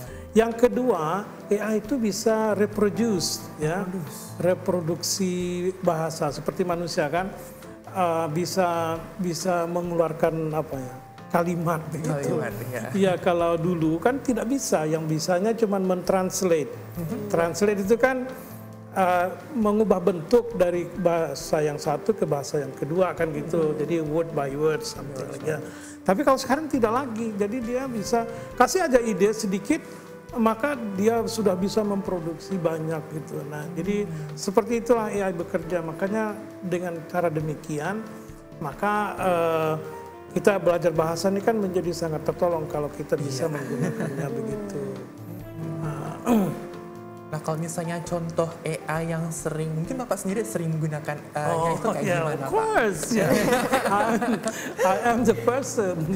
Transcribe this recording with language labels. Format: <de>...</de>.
<id>Yang kedua, AI itu bisa reproduce, ya, reproduksi bahasa seperti manusia kan, bisa mengeluarkan kalimat begitu. Ya, kalau dulu kan tidak bisa, yang bisanya cuma mentranslate. Translate itu kan mengubah bentuk dari bahasa yang satu ke bahasa yang kedua kan gitu.</id> <en>Jadi word by word something like that.</en> <id>Tapi kalau sekarang tidak lagi, jadi dia bisa kasih aja ide sedikit, maka dia sudah bisa memproduksi banyak gitu. Nah, jadi seperti itulah AI bekerja. Makanya dengan cara demikian, maka kita belajar bahasa ini kan menjadi sangat tertolong kalau kita bisa menggunakannya begitu. Nah, kalau misalnya contoh AI yang mungkin Bapak sendiri sering menggunakan itu kayak gimana, Pak?</id> <en>Of course, I am the person.</en>